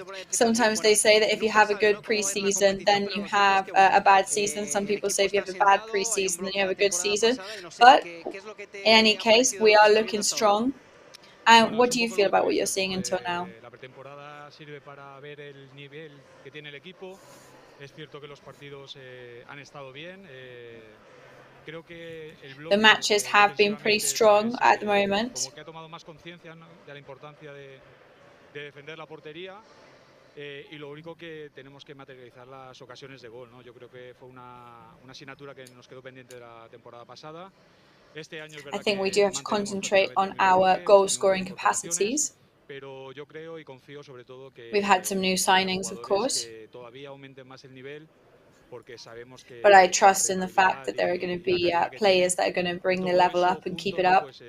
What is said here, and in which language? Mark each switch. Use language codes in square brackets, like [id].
[en] Sometimes they say that if you have a good pre-season, then you have a bad season. Some people say if you have a bad pre-season, then you have a good season. But in any case, we are looking strong. And what do you feel about what you're seeing until now? [es] La pretemporada sirve para ver el nivel que tiene el equipo. Es cierto que los partidos han estado bien. Creo que el bloque, [en] the matches have been pretty strong at the moment. [es] Como que ha tomado más conciencia, ¿no? De la importancia de defender la portería. Y lo único que tenemos que materializar las ocasiones de gol, ¿no? Yo creo que fue una asignatura que nos quedó pendiente de la temporada pasada. [en] I think we do have to concentrate on our goal-scoring capacities. We've had some new signings, of course. But I trust in the fact that there are going to be players that are going to bring the level up and keep it up.